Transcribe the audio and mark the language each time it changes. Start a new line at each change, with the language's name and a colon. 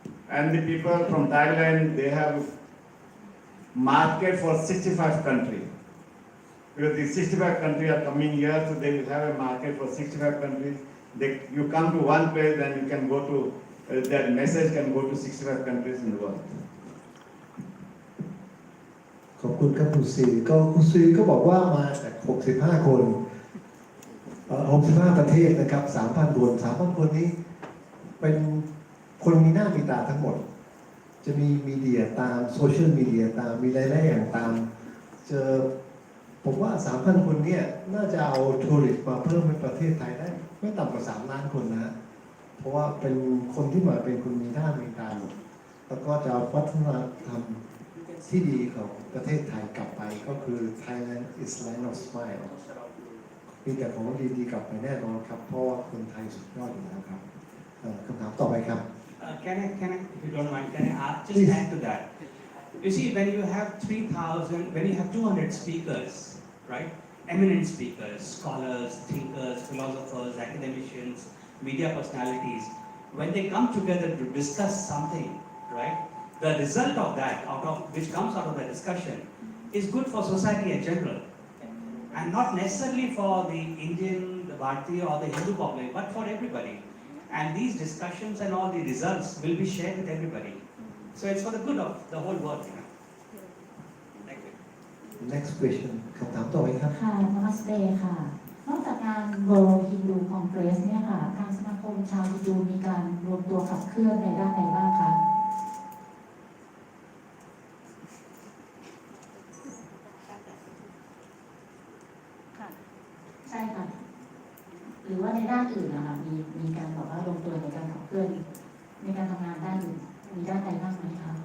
English: And the people from Thailand, they have market for 65 countries. Because the 65 countries are coming here, so they will have a market for 65 countries. You come to one place and you can go to, that message can go to 65 countries in the world.
Thai: ขอบคุณครับคุณซีก็บอกว่ามาจาก65 คน65 ประเทศนะครับ 3,000 คน 3,000 คนนี้เป็นคนมีหน้ามีตาทั้งหมดจะมีมีเดียตามโซเชียลมีเดียตามมีหลายๆอย่างตามเจอ ผมว่า 3,000 คนเนี่ยน่าจะเอาทัวริสต์มาเพิ่มในประเทศไทยได้ไม่ต่ำกว่า3 ล้านคนนะเพราะว่าเป็นคนที่มาเป็นคนมีหน้ามีตาแล้วก็จะวัฒนธรรมที่ดีของประเทศไทยกลับไปก็คือ
English: Thailand is land of smile
Thai: มีแต่ของดีๆกลับไปแน่นอนครับเพราะว่าคนไทยสุดยอดอยู่แล้วครับคำถามต่อไปครับ
English: Can I, if you don't mind, can I just add to that? You see, when you have 3,000, when you have 200 speakers, right? Eminent speakers, scholars, thinkers, philosophers, academicians, media personalities, when they come together to discuss something, right? The result of that, which comes out of the discussion, is good for society in general, and not necessarily for the Indian, the Bharatiya, or the Hindu population, but for everybody. And these discussions and all the results will be shared with everybody. So it's for the good of the whole world. Thank you. Next question
Thai: คำถามต่อไปครับ ค่ะ Namaste ค่ะนอกจากงาน World Hindu Congress เนี่ยค่ะทางสมาคมชาวฮินดูมีการรวมตัวขับเคลื่อนในด้านไหนบ้างคะใช่ค่ะหรือว่าในด้านอื่นนะคะมีการบอกว่ารวมตัวในการขับเคลื่อนในการทำงานด้านอื่นมีด้านใดบ้างไหมคะ